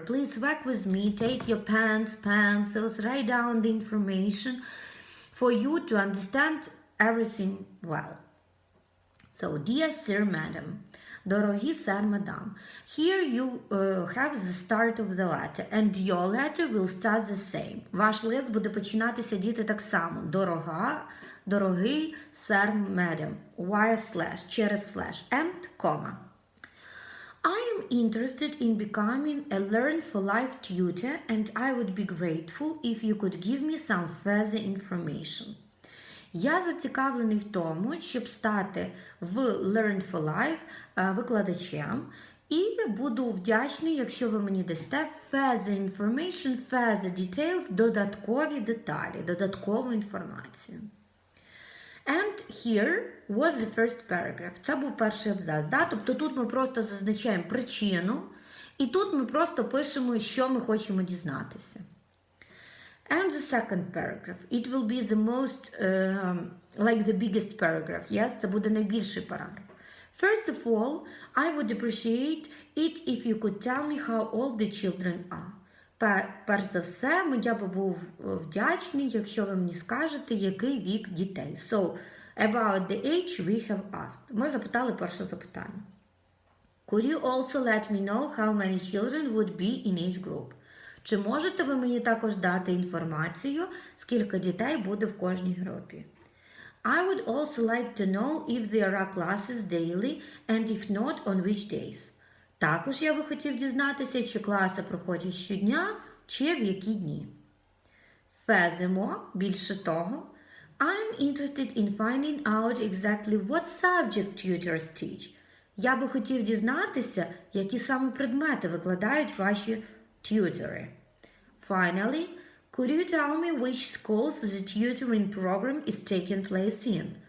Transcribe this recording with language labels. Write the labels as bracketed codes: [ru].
[en] Please work with me, take your pens, pencils, write down the information for you to understand everything well. So, dear sir, madam, [uk] дорогі сер, мадам, [en] here you have the start of the letter and your letter will start the same. [uk] Ваш лист буде починатися, діти, так само. Дорогий сер, [en] madam, via slash, через slash, and comma. I am interested in becoming a Learn for Life tutor and I would be grateful if you could give me some further information. [uk] Я зацікавлений в тому, щоб стати в Learn for Life викладачем, і буду вдячний, якщо ви мені дасте [en] further information, further details, [uk] додаткові деталі, додаткову інформацію. [en] And here was the first paragraph. [uk] Це був перший абзац. Да? Тобто тут ми просто зазначаємо причину, і тут ми просто пишемо, що ми хочемо дізнатися. [en] And the second paragraph, it will be the most, like the biggest paragraph, yes, [uk] це буде найбільший параграф. [en] First of all, I would appreciate it if you could tell me how old the children are. [uk] Перш за все, я би був вдячний, якщо ви мені скажете, який вік дітей. [en] So, about the age we have asked. [uk] Ми запитали перше запитання. [en] Could you also let me know how many children would be in each group? [uk] Чи можете ви мені також дати інформацію, скільки дітей буде в кожній групі? [en] I would also like to know if there are classes daily and if not, on which days. [uk] Також я би хотів дізнатися, чи класи проходять щодня, чи в які дні. [en] Furthermore, [uk] більше того, [en] I'm interested in finding out exactly what subject tutors teach. [uk] Я би хотів дізнатися, які саме предмети викладають ваші tutори. [en] Finally, could you tell me which schools the tutoring program is taking place in?